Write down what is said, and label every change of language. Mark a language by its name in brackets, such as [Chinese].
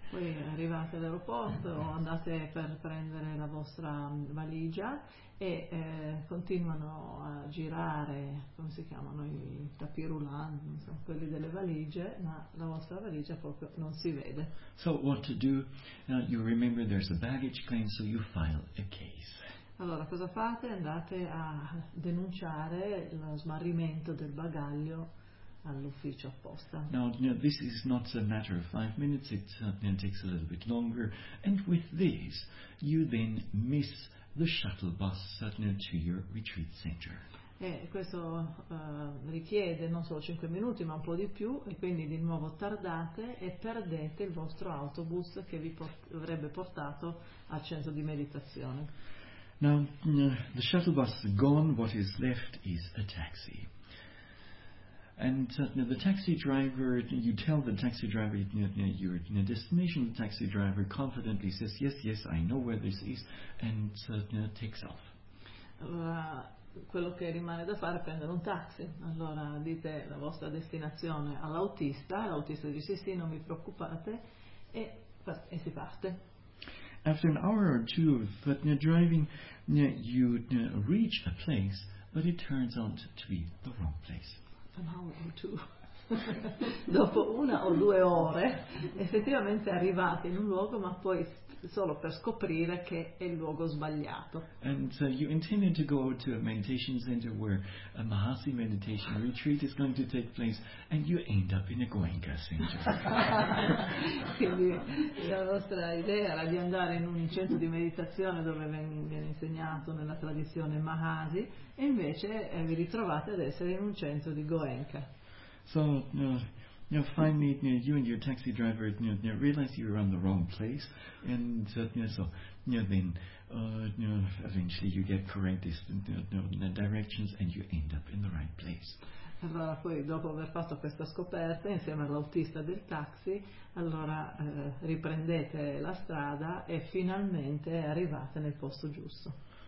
[Italian] Poi arrivate all'aeroporto, andate per prendere la vostra valigia e continuano a girare, come si chiamano, i tapis roulant, insomma, quelli delle valigie, ma la vostra valigia proprio non si vede. [English] So what to do? You remember there's a baggage claim, so you file a case. [Italian] Allora, cosa fate? Andate a denunciare lo smarrimento del bagaglio all'ufficio apposta. [English] Now, you know, this is not a matter of 5 minutes, it takes a little bit longer, and with this you then miss the shuttle bus to your retreat center. [Italian] Questo richiede non solo 5 minuti ma un po' di più, e quindi di nuovo tardate e perdete il vostro autobus che vi avrebbe portato al centro di meditazione. [English] Now, the shuttle bus is gone, what is left is a taxi. And the taxi driver, you tell the taxi driver you're in a destination, the taxi driver confidently says, yes, yes, I know where this is, and takes off. [Italian] Quello che rimane da fare è prendere un taxi. Allora dite la vostra destinazione all'autista, l'autista dice sì, sì, non vi preoccupate, e si parte. [English] After an hour or two of driving, you reach a place, but it turns out to be the wrong place. An hour or two. [Italian] Dopo una o due ore, effettivamente arrivate in un luogo, ma poi solo per scoprire che è il luogo sbagliato. [English] And you intended to go to a meditation center where a Mahasi meditation retreat is going to take place, and you end up in a Goenka center. [Italian] Quindi la vostra idea era di andare in un centro di meditazione dove viene insegnato nella tradizione Mahasi, e invece vi ritrovate ad essere in un centro di Goenka. [English] So, finally, you and your taxi driver realize you're on the wrong place, and eventually you get correct directions and you end up in the right place. [Italian] Allora poi, dopo aver fatto questa scoperta insieme all'autista del taxi, allora riprendete la strada e finalmente arrivate nel posto giusto.